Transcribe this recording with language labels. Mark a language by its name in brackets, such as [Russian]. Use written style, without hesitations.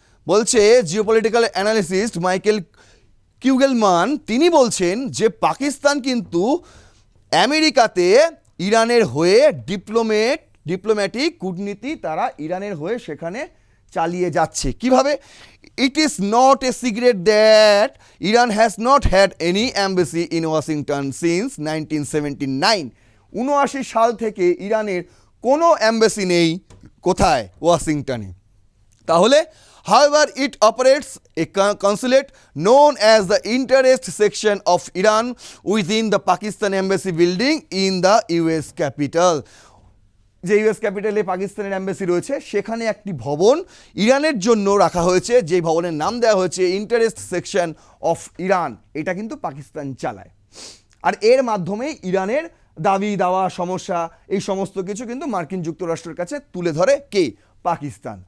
[Bangla] বলছে geopolitical analyst Michael কিউগেলম্যান তিনি বলছেন যে পাকিস্তান কিন্তু আমেরিকাতে ইরানের হয়ে ডিপ্লোম্যাটিক কূটনীতি তারা ইরানের হয়ে সেখানে চালিয়ে যাচ্ছে। কিভাবে? [English] It is not a secret that Iran has not had any embassy in Washington since 1979। [Bangla] 79 সাল থেকে ইরানের কোনো অ্যাম্বাসি নেই কোথায়? ওয়াশিংটনে। [English] তাহলে however it operates a consulate known as the interest section of Iran within the Pakistan embassy building in the US capital। [Bangla] যে US ক্যাপিটালে পাকিস্তানের অ্যাম্বাসি রয়েছে সেখানে একটি ভবন ইরানের জন্য রাখা হয়েছে, যে ভবনের নাম দেওয়া হয়েছে ইন্টারেস্ট সেকশন অফ ইরান। এটা কিন্তু পাকিস্তান চালায়। আর এর মাধ্যমেই ইরানের দাবি দাওয়া সমস্যা এই সমস্ত কিছু কিন্তু মার্কিন যুক্তরাষ্ট্রের কাছে তুলে ধরে কে? পাকিস্তান।